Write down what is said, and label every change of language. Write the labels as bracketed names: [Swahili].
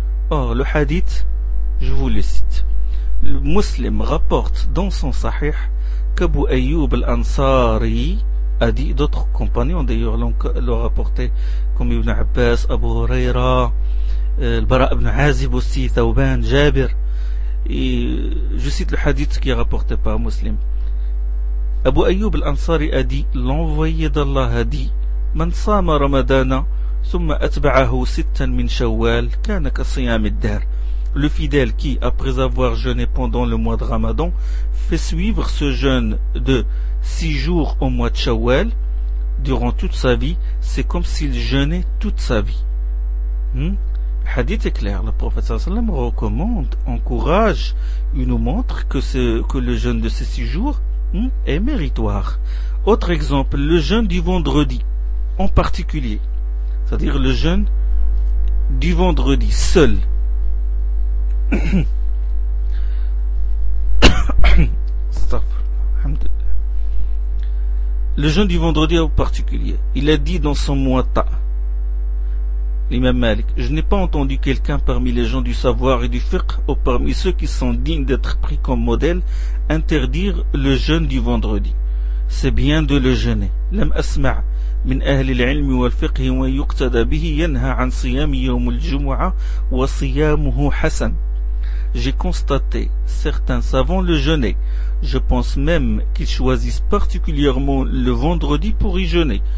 [French] Or, le hadith, je vous le cite. Le muslim rapporte dans son Sahih qu'Abu Ayyub al-Ansari a dit, d'autres compagnons d'ailleurs l'ont rapporté, comme Ibn Abbas, Abu Huraira, Bara ibn Azib aussi, Thauban, Jabir. Et je cite le hadith qui est rapporté par un muslim. Abu Ayyub al-Ansari a dit, l'envoyé d'Allah a dit, [Arabic] من صام رمضان ثم أتبعه ستا من شوال كان كصيام الدهر. [French] Le fidèle qui, après avoir jeûné pendant le mois de Ramadan, fait suivre ce jeûne de 6 jours au mois de Shawwal, durant toute sa vie, c'est comme s'il jeûnait toute sa vie. Le hadith est clair, le prophète sallallahu alayhi wa sallam recommande, encourage, il nous montre que le jeûne de ces 6 jours est méritoire. Autre exemple, le jeûne du vendredi en particulier, c'est-à-dire le jeûne du vendredi seul. Le jeûne du vendredi en particulier, il a dit dans son Muwatta, l'imam Malik, je n'ai pas entendu quelqu'un parmi les gens du savoir et du fiqh ou parmi ceux qui sont dignes d'être pris comme modèle interdire le jeûne du vendredi. C'est bien de le jeûner. [Arabic] Lam asma' من أهل العلم والفقه ويقتدى به ينهى عن صيام يوم الجمعة وصيامه حسن. [French] J'ai constaté certains savants le jeûner. Je pense même qu'ils choisissent particulièrement le vendredi pour y jeûner.